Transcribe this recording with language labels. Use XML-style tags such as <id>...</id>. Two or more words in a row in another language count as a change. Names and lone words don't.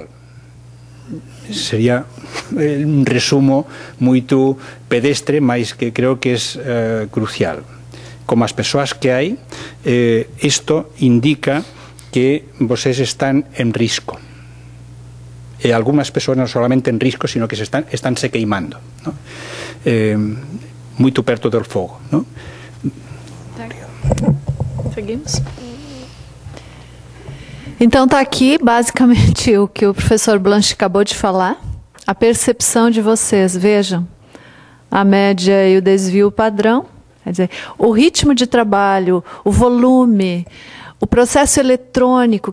<gl>Sería un resumo moito pedestre, mas que creo que</gl> <es>es crucial.</es> <gl>Como as persoas que hai, isto indica que vocês están en risco. E algunhas persoas non solamente en risco, sino que están se queimando, ¿no?</gl> <pt>Muito perto do fogo, ¿no? Seguimos. Então está aqui basicamente o que o professor Blanche acabou de falar. A percepção de vocês, vejam, a média e o desvio padrão, quer dizer, o ritmo de trabalho, o volume, o processo eletrônico</pt>